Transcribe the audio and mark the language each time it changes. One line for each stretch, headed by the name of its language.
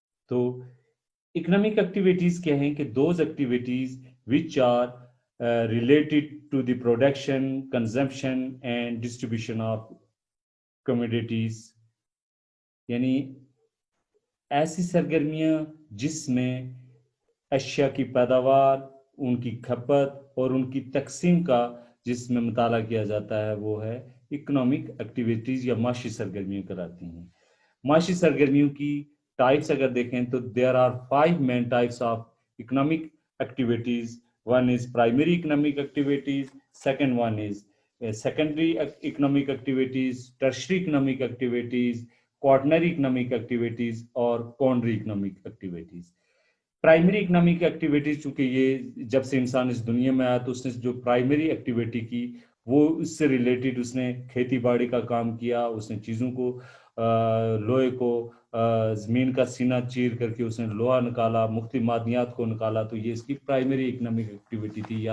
Hindi: तो economic activities क्या हैं कि
English: those activities which are related to the production, consumption and distribution of commodities,
Hindi: यानी ऐसी सरगर्मियाँ जिसमें अशिया की पैदावार, उनकी खपत और उनकी तकसीम का जिसमें मुताला किया जाता है, वो है इकोनॉमिक एक्टिविटीज़ या माशी सरगर्मियाँ कहलाती हैं। माशी सरगर्मियों की टाइप्स अगर देखें तो
English: There are 5 main types of economic activities. One is primary economic activities, second one is secondary economic activities, tertiary economic activities, quaternary economic activities और quaternary economic activities।
Hindi: Primary economic activities, चूंकि ये जब से इंसान इस दुनिया में आया तो उसने जो प्राइमरी एक्टिविटी की वो उससे रिलेटेड उसने खेती बाड़ी का काम किया, उसने चीज़ों को लोहे को ज़मीन का सीना चीर करके उसने लोहा निकाला, मुख्तलिफ मादनियात को निकाला, तो ये इसकी प्राइमरी इकोनॉमिक एक्टिविटी थी।